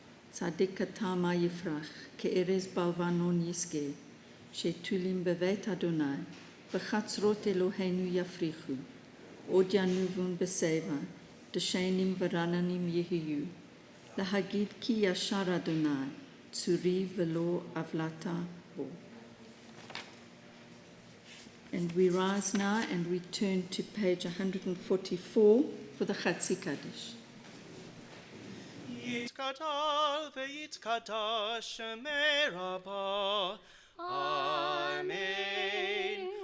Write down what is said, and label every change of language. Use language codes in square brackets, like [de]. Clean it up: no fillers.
[he] צדיק אתה מה יפרח, כארז בלבנון ישגה, שתולים בבית אדוני, בחצרות אלוהינו יפריחו, עוד ינובון בשיבה, דשנים ורננים יהיו, להגיד כי ישר אדוני, צורי ולא עוולתה בו. [en] And we rise now and we turn to page 144 for the Chatzi Kaddish. [arc] יתקדל ויתקדש שמי רבה, אמן.